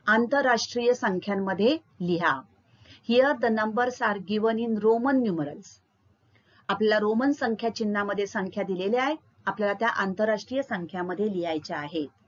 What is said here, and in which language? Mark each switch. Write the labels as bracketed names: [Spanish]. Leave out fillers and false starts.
[Marathi] आंतरराष्ट्रीय संख्यांमध्ये लिहा. [English] Here the numbers are given in Roman numerals. [Marathi] आपल्याला रोमन संख्या चिन्हामध्ये संख्या दिलेल्या आहेत. आपल्याला त्या आंतरराष्ट्रीय संख्यामध्ये लिहायच्या आहेत.